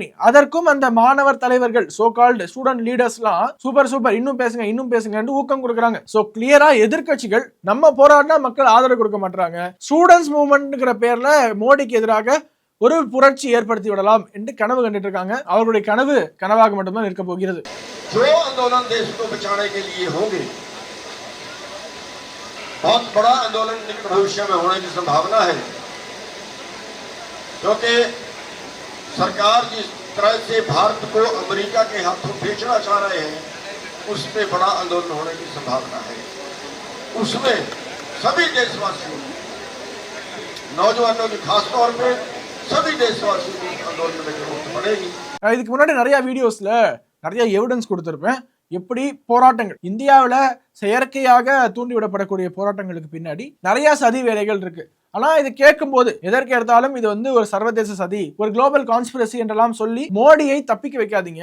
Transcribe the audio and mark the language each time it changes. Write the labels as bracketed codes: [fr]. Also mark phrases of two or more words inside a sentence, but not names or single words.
[ta] அதற்கும் அந்த மாணவர் தலைவர்கள் [en] so called student [ta] லீடர்ஸ்லாம் சூப்பர் இன்னும் பேசுங்க இன்னும் பேசுங்க ஊக்கம் கொடுக்குறாங்க. சோ கிளியரா எதிர்கட்சிகள் நம்ம போராடினா மக்கள் ஆதரவு கொடுக்க மாட்டாங்க, ஸ்டூடெண்ட்ஸ் மூவ்மெண்ட்ங்கிற பேர்ல மோடிக்கு எதிராக ஒரு புரட்சி ஏற்படுத்தி விடலாம் என்று கனவு கண்டுட்டு இருக்காங்க. அவர்களுடைய கனவு கனவாக மட்டும்தான் இருக்க போகிறது. [hi] क्योंकि सरकार जिस तरह से भारत को अमेरिका के हाथों बेचना चाह रहे हैं, उस पे बड़ा आंदोलन होने की संभावना है. उसमें सभी देशवासियों, नौजवानों की खास तौर पे सभी देशवासियों को आंदोलन में जरूरत पड़ेगी. [ta] இதுக்கு முன்னாடி நிறைய வீடியோஸ்ல நிறைய எவிடன்ஸ் கொடுத்திருப்பேன், எப்படி போராட்டங்கள் இந்தியாவில் செயற்கையாக தூண்டிவிடப்படக்கூடிய போராட்டங்களுக்கு பின்னாடி நிறைய சதி வேலைகள் இருக்கு. ஆனா இது கேட்கும் போது எதற்கு எடுத்தாலும் இது வந்து ஒரு சர்வதேச சதி, ஒரு [en] global conspiracy [ta] என்றெல்லாம் சொல்லி மோடியை தப்பிக்க வைக்காதீங்க.